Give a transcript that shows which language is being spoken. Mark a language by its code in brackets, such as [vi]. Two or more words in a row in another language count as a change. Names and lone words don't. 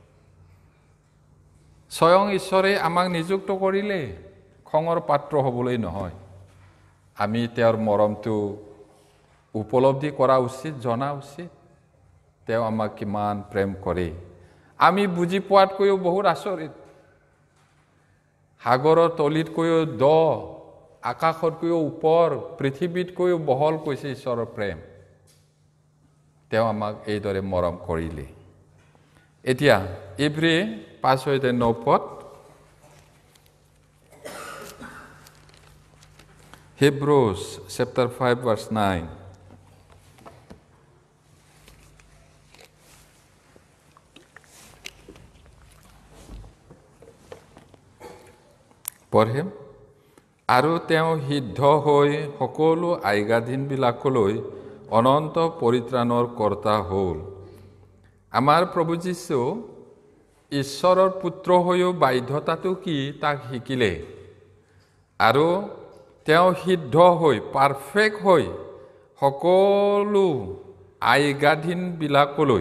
[as] স্বয়ং ঈশ্বৰে আমাক নিযুক্ত কৰিলে খঙৰ পাত্ৰ হ'বলৈ নহয় আমি তেওঁৰ মৰমটো উপলব্ধি কৰা উচিত জনা উচিত তেওঁ আমাক কিমান প্ৰেম কৰে আমি বুজি পোৱাতকৈও বহুত আচৰিত সাগৰৰ তলিতকৈও দ আকাশতকৈও ওপৰ পৃথিৱীতকৈও বহল কৈছে ঈশ্বৰৰ প্ৰেম তেওঁ আমাক এইদৰে মৰম কৰিলে এতিয়া ইব্ৰী 5:9 [en] Hebrews chapter 5 verse 9 [as] পঢ়িম আৰু তেওঁ সিদ্ধ হৈ সকলো আজ্ঞাধীনবিলাকলৈ অনন্ত পৰিত্ৰাণৰ কৰ্তা হ'ল আমাৰ প্ৰভু যীশু ঈশ্বৰৰ পুত্ৰ হৈও বাধ্যতাটো কি তাক শিকিলে আৰু তেওঁ সিদ্ধ হৈ পাৰফেক্ট হৈ সকলো আজ্ঞাধীনবিলাকলৈ